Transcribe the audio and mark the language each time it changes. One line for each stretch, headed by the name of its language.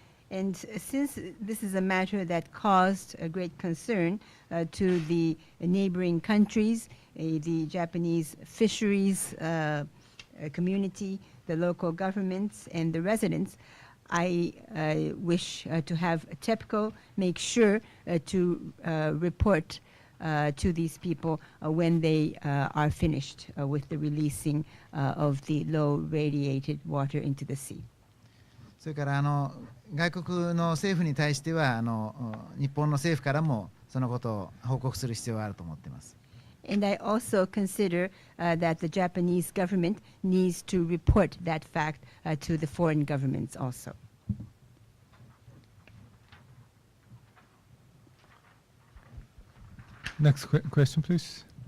English: And since this is a matter that caused a great concern to the neighboring countries, the Japanese fisheries community, the local governments, and the residents, I wish to have TEPCO make sure to report to these people when they are finished with the releasing of the low radiated water into the sea.
Japanese: それから外国の政府に対しては日本の政府からもそのことを報告する必要があると思っています。
English: And I also consider that the Japanese government needs to report that fact to the foreign governments also. Next question, please.